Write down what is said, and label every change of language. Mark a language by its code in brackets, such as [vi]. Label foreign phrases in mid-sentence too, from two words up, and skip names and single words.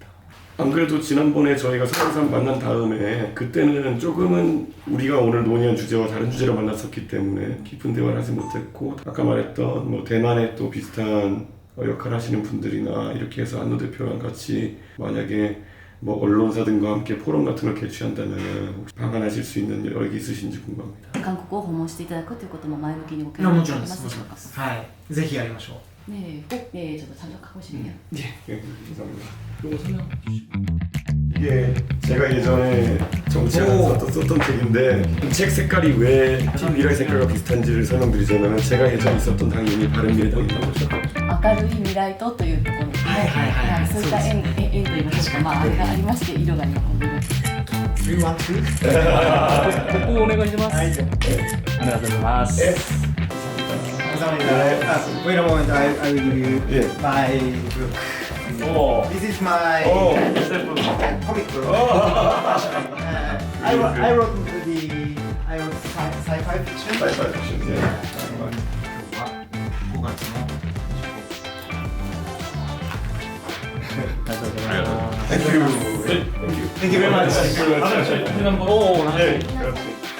[ko] 안 그래도 지난번에 저희가 서울에서 만난 다음에 그때는 조금은 우리가 오늘 논의한 주제와 다른 주제로 만났었기 때문에 깊은 대화를 하지 못했고 아까 말했던 뭐 대만에 또 비슷한 역할을 하시는 분들이나 이렇게 해서 안노 대표랑 같이 만약에 뭐 언론사 등과 함께 포럼 같은 걸 개최한다면 혹시 방한하실 수 있는 여력이 있으신지 궁금합니다. [ja] 韓国を訪問していただくということも前向きにごいやも検討いただけちろんです。ますでしょうか。はい。ぜひやりましょう。 [ko] 네, 꼭 저도 참석하고 싶네요. 네, 감사합니다. 이거 설명. 이게 제가 예전에 정치하면서 썼던 책인데 책 색깔이 왜 팀 미라이 색깔과 비슷한지를 설명드리자면 제가 예전에 있었던 당이 이미 바른미래당이라고 하죠. [ja] 明るい未来とというところですね。はいそういった縁といいましょうか、まああれがありまして色が日本色。 [en] We want to? [ja] 복구 오네가시마스. はい。 [ko] 안녕하세요. [en] Wait a moment, I will give you Yeah. my book. [ko] 오. [en] This is my Oh. comic book. I wrote sci-fi fiction. Sci-fi fiction, yeah. [ja] 今日は5月の [en] Thank you. Thank you. Thank you very much. Thank you very much. [ko] 지난번 오. 네, 그렇지.